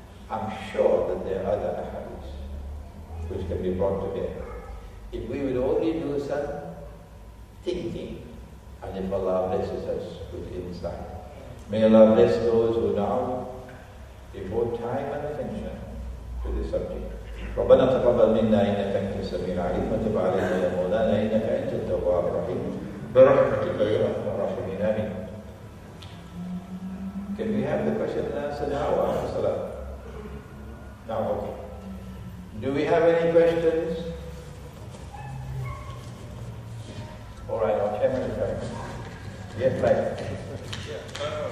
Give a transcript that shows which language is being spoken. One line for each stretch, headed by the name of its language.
English: I'm sure that there are other hadiths which can be brought to bear. If we would only do some thinking, and if Allah blesses us with insight. May Allah bless those who now devote time and attention to this subject.
Arabic: ربنا تقبل منا إنك أنت السميع العليم وتب علينا يا مولانا إنك أنت التواب الرحيم برحمتك يا أرحم الراحمين آمين.
English: Can we have the question and answer now or after Salah? Now, okay. Do we have any questions? All right, our chairman is right. Yes, right.